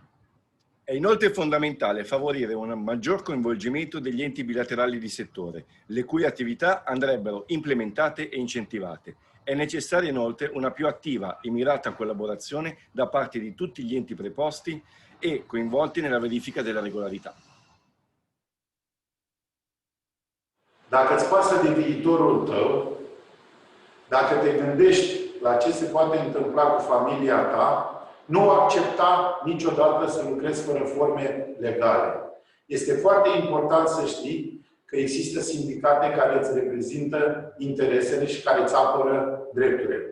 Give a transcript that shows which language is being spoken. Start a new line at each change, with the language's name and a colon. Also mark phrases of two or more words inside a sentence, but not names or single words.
Italian: È inoltre fondamentale favorire un maggior coinvolgimento degli enti bilaterali di settore, le cui attività andrebbero implementate e incentivate. È necessaria inoltre una più attiva e mirata collaborazione da parte di tutti gli enti preposti e coinvolti nella verifica della regolarità.
Romanian: Dacă îți pasă de viitorul tău, dacă te gândești la ce se poate întâmpla cu familia ta, nu accepta niciodată să lucrezi fără forme legale. Este foarte important să știi că există sindicate care îți reprezintă interesele și care îți apără drepturile.